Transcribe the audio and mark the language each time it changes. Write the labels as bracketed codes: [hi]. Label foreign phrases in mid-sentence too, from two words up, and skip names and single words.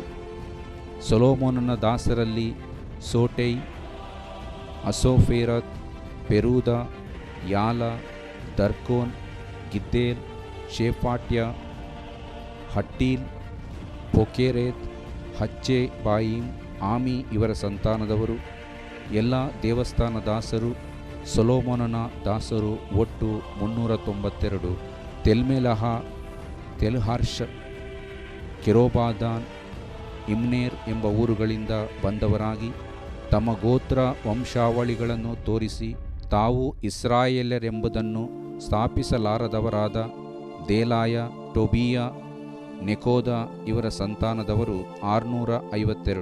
[kn] ಸೊಲೊಮೋನನ ದಾಸರಲ್ಲಿ ಸೋಟೈ, ಅಸೋಫೇರತ್, ಪೆರೂದ, ಯಾಲ, ದರ್ಕೋನ್, ಗಿದ್ದೇಲ್, ಶೇಫಾಟ್ಯ, ಹಟ್ಟೀಲ್, ಪೊಕೆರೇತ್, ಹಚ್ಚೆ ಬಾಯಿಮ್, ಆಮಿ ಇವರ ಸಂತಾನದವರು. ಎಲ್ಲ ದೇವಸ್ಥಾನ ದಾಸರು, ಸೊಲೊಮೋನನ ದಾಸರು ಒಟ್ಟು 392. ತೆಲ್ಮೆಲಹ, ತೆಲ್ಹಾರ್ಷ, ಕೆರೋಬಾದಾನ್, ಇಮ್ನೇರ್ ಎಂಬ ಊರುಗಳಿಂದ ಬಂದವರಾಗಿ ತಮ್ಮ ಗೋತ್ರ ವಂಶಾವಳಿಗಳನ್ನು ತೋರಿಸಿ ತಾವು ಇಸ್ರಾಯೇಲ್ಯರೆಂಬುದನ್ನು ಸ್ಥಾಪಿಸಲಾರದವರಾದ ದೇಲಾಯ, ಟೊಬೀಯ, ನೆಕೋದ ಇವರ ಸಂತಾನದವರು 652.